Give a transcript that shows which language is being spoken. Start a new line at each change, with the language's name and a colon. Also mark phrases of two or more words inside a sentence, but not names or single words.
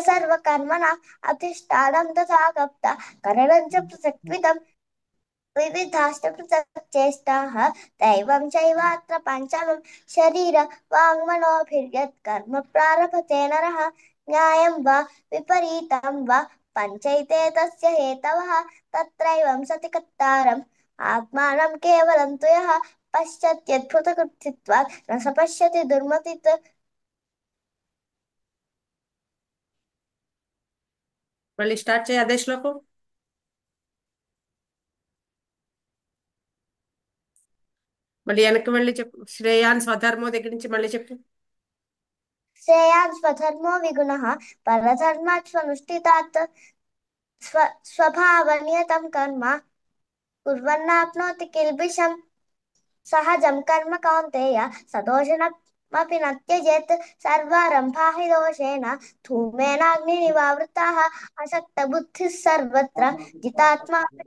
Sanskrit: सर्वकर्मणा अधिष्ठानं तथा गप्ता करणं च पृथक्त्विदम् विविधाश्च पृथक् चेष्टाः दैवं चैवात्र पञ्चमं शरीर वाङ्मनोभिर्यत् कर्म प्रारभते नरः न्यायं वा विपरीतं वा पञ्चैते तस्य हेतवः तत्रैवं सति कर्तारम् आत्मानं केवलं तु यः पश्यत्यद्भुतकृतित्वात् न स पश्यति दुर्मतित्
Telugu: మళ్ళీ స్టార్ట్ చేయి అదే శ్లోకం మళ్ళీ వెనక్కి వెళ్ళి చెప్పు
Sanskrit: श्रेयान् स्वधर्मो
Telugu: దగ్గర నుంచి మళ్ళీ చెప్పు
Sanskrit: श्रेयान् स्वधर्मो विगुणः परधर्मात् स्वनुष्ठितात् स्वभावनियतं कर्म कुर्वन्नाप्नोति किल्बिषम् सहजं कर्म कौन्तेय सदोषणमपि न त्यजेत् सर्वारम्भा हि दोषेण धूमेनाग्निनिवावृताः असक्तबुद्धिः सर्वत्र जितात्मा